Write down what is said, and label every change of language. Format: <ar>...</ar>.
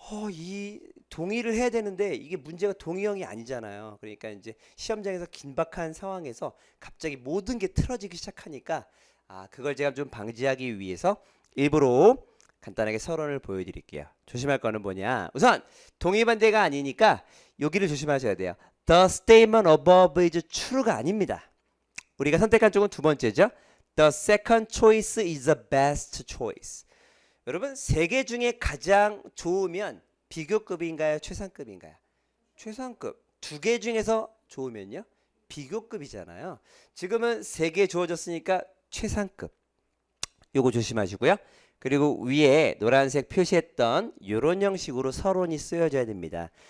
<ko>이 동의를 해야 되는데 이게 문제가 동의형이 아니잖아요. 그러니까 이제 시험장에서 긴박한 상황에서 갑자기 모든 게 틀어지기 시작하니까 그걸 제가 좀 방지하기 위해서 일부러 간단하게 서론을 보여드릴게요. 조심할 거는 뭐냐? 우선 동의반대가 아니니까 여기를 조심하셔야 돼요.</ko> <en>The statement above is true가</en> <ko>아닙니다. 우리가 선택한 쪽은 두 번째죠.</ko> <en>The second choice is the best choice.</en> <ko>여러분 세 개 중에 가장 좋으면 비교급인가요? 최상급인가요? 최상급. 두 개 중에서 좋으면요? 비교급이잖아요. 지금은 세 개 주어졌으니까 최상급. 요거 조심하시고요. 그리고 위에 노란색 표시했던 이런 형식으로 서론이 쓰여져야 됩니다.</ko>